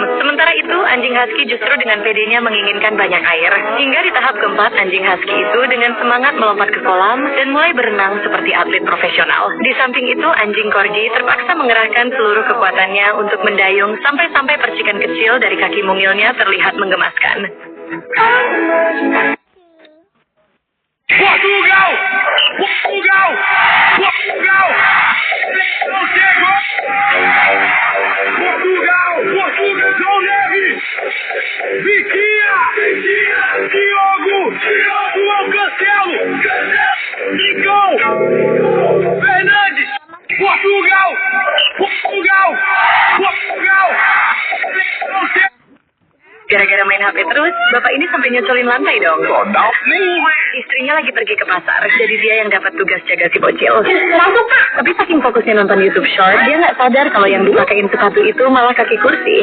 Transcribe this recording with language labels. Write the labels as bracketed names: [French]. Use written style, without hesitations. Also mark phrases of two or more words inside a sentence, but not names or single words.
[Indonesian] Sementara itu, anjing husky justru dengan pedenya menginginkan banyak air. Hingga di tahap keempat, anjing husky itu dengan semangat melompat ke kolam dan mulai berenang seperti atlet profesional. Di samping itu, anjing corgi terpaksa mengerahkan seluruh kekuatannya untuk mendayung sampai-sampai percikan kecil dari kaki mungilnya terlihat menggemaskan. Portugal! Portugal! Portugal! Portugal! Portugal! João Neves! Vitinha! Diogo! João Cancelo! Nicão! Fernandes! Portugal! Portugal! Portugal! Gara-gara main HP terus, bapak ini sampai nyecelin lantai dong. Istrinya lagi pergi ke pasar, jadi dia yang dapat tugas jaga si bocil. Tapi saking fokusnya nonton YouTube Short, dia nggak sadar kalau yang dipakein sepatu itu malah kaki kursi.